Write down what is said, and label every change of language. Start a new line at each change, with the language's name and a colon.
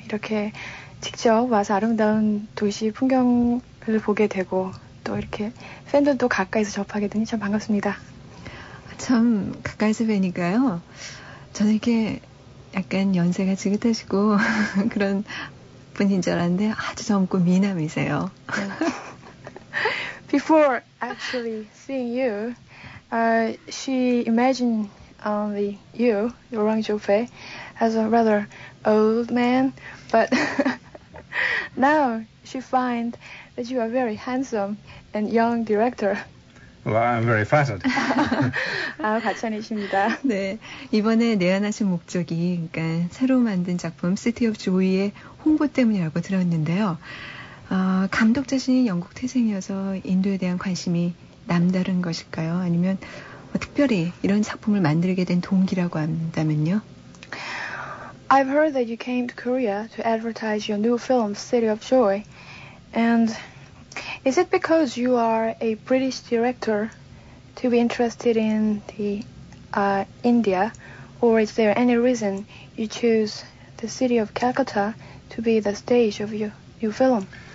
Korean: 이렇게 직접 와서 아름다운 도시 풍경을 보게 되고 또 이렇게 팬들도 가까이서 접하게 되니 참 반갑습니다. 참 가까이서 뵈니까요. 저는 이렇게 약간 연세가 지긋하시고 그런 분인 줄 알았는데 아주 젊고 미남이세요.
English: Before actually seeing you, she imagined only you, Rolang Jofe, as a rather old man. But now she finds that you are very handsome and young director. Well, I'm very flattered.
Korean: 아, 박찬희입니다. 네, 이번에 내한하신 목적이 그러니까 새로 만든 작품 City of Joy의 홍보 때문이라고 들었는데요. 감독 자신이 영국 태생이어서 인도에 대한 관심이 남다른 것일까요? 아니면 특별히 이런 작품을 만들게 된 동기라고 한다면요?
English: I've heard that you came to Korea to advertise your new film City of Joy. And is it because you are a British director to be interested in the India? Or is there any reason you choose the city of Calcutta to be the stage of your new film?